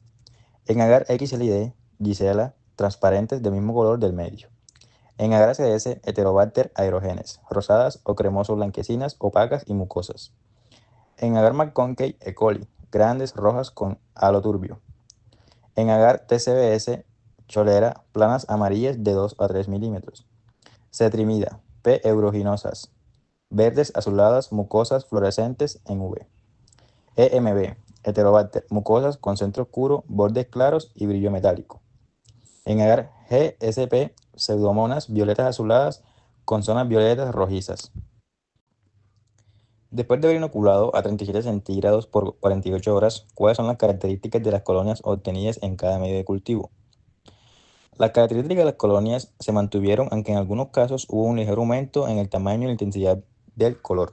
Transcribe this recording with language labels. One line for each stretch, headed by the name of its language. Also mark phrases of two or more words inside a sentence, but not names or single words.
Spanish: En agar XLID, Gisela, transparentes del mismo color del medio. En agar ACS, Heterobacter aerogenes, rosadas o cremoso blanquecinas, opacas y mucosas. En agar McConkey, E. coli, grandes, rojas con halo turbio. En agar TCBS, cholera, planas amarillas de 2 a 3 milímetros. Cetrimida, P. euruginosas, verdes, azuladas, mucosas, fluorescentes en V. EMB, Heterobacter, mucosas con centro oscuro, bordes claros y brillo metálico. En agar GSP, pseudomonas violetas azuladas con zonas violetas rojizas. Después de haber inoculado a 37 centígrados por 48 horas, ¿cuáles son las características de las colonias obtenidas en cada medio de cultivo? Las características de las colonias se mantuvieron, aunque en algunos casos hubo un ligero aumento en el tamaño y la intensidad del color.